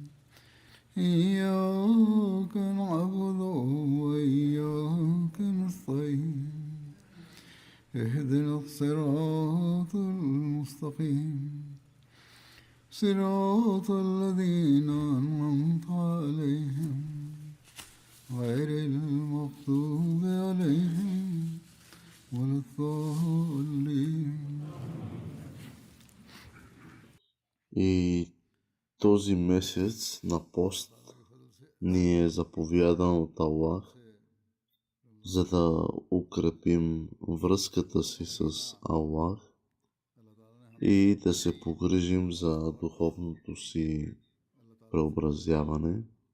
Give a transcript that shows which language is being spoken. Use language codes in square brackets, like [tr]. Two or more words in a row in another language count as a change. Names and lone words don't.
[ar] إياك نعبد وإياك نستعين اهدنا الصراط المستقيم صراط الذين أنعمت عليهم غير المغضوب عليهم ولا الضالين. [bg] И този месец на пост ни е заповядан от Аллах, за да укрепим връзката си с Аллах и да се погрижим за духовното си преобразяване.